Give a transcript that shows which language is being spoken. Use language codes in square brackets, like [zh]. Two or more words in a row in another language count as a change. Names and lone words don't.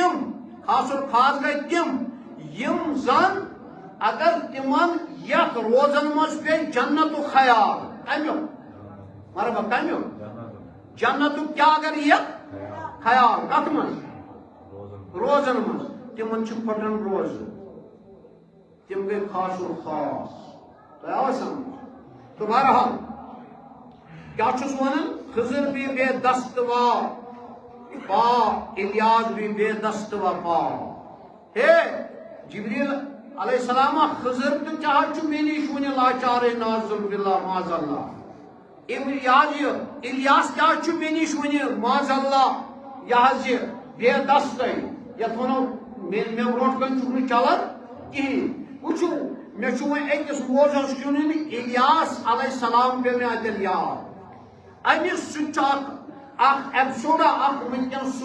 [ks] تِم یِم زن اگر تِمن یتھ روزن منٛز پیٚیہِ جنتُک خیال کمیُک مرحبا کمیُک جنتُک کیٛاہ اگر یہِ خیال کتھ منٛز روزن منٛز تِمن چھِ پھٹان روزٕ تِم گٔے خاص تۄہہِ آوا سمجھ تہٕ بہرحال کیٛاہ چھُس ونان [ur] خضر بھی بے دست پا الیاس بھی بے دست پا ہے [ks] جبریل [ar] علیہ السلام [ks] خضر تو چاہت چھُ مےٚ نِش وُنہِ لاچارے نازل [ar] باللہ معاذ اللہ [ks] الیاس کیٛاہ چھُ مےٚ نِش وُنہِ [ar] معاذ اللہ [ks] یہِ حظ یہِ بے دستے یتھ ونو مےٚ برونٛٹھ کَنہِ چھُکھ نہٕ چلان کِہیٖنۍ وٕچھو مےٚ چھُ وۄنۍ أکِس موضوٗعس کُن الیاس [ar] علیہ السلام [ks] پیٚو مےٚ اَتٮ۪ن یاد امس سۭتۍ اکھ ایپسوڈا اکھ ونکٮ۪ن سُہ